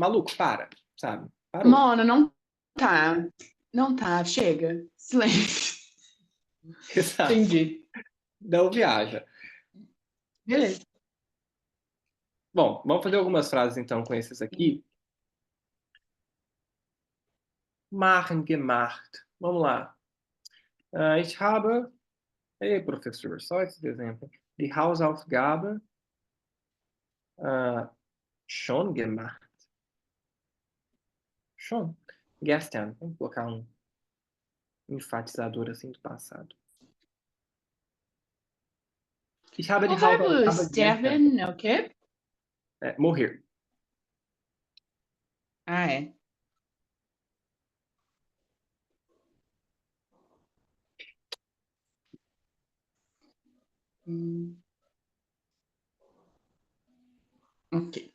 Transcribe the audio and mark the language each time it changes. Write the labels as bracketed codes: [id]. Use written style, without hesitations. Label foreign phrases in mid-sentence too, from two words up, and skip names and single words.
[pt] Maluco, para, sabe? Parou. Mano, não tá. Não tá, chega. Silêncio. Exato. Entendi. Não viaja. Beleza. Bom, vamos fazer algumas frases então com esses aqui. [de] Machen gemacht. [pt] Vamos lá. [de] Ich habe, [pt] ei, professor, só esse exemplo. [de] Die Hausaufgabe schon gemacht. Schon. Gestern. [pt] Vamos colocar um enfatizador assim do passado. [de] Ich habe [pt] O [de] die [pt] verbo [de] Hausaufgabe gestern. [pt] sterben é o quê? Morrer. Ah, é. Hum, ok.